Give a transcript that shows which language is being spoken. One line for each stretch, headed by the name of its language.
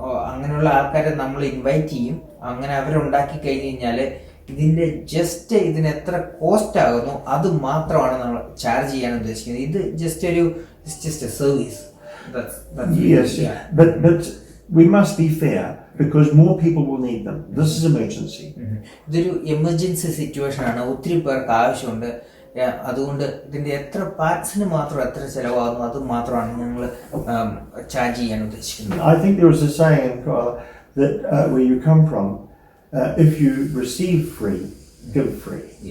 Malayalam: അങ്ങനെയുള്ള ആൾക്കാരെ നമ്മൾ ഇൻവൈറ്റ് ചെയ്യും. അങ്ങനെ അവരുണ്ടാക്കി കഴിഞ്ഞ് കഴിഞ്ഞാൽ ഇതിന്റെ ജസ്റ്റ് ഇതിന് എത്ര കോസ്റ്റ് ആകുന്നു അത് മാത്രമാണ് നമ്മൾ ചാർജ് ചെയ്യാൻ ഉദ്ദേശിക്കുന്നത്.
English: ഇത് just a service. Yes, but we must be fair because more people will need them. This is emergency.
Malayalam: ഇതൊരു എമർജൻസി സിറ്റുവേഷൻ ആണ്, ഒത്തിരി പേർക്ക് ആവശ്യമുണ്ട്. അതുകൊണ്ട് ഇതിന്റെ എത്ര പാർട്സിന് മാത്രം എത്ര ചെലവാകുന്നു അത് മാത്രമാണ് ഞങ്ങൾ ചാർജ് ചെയ്യാൻ ഉദ്ദേശിക്കുന്നത്.
English: I think there was a saying that where you come from, if you receive free, give free.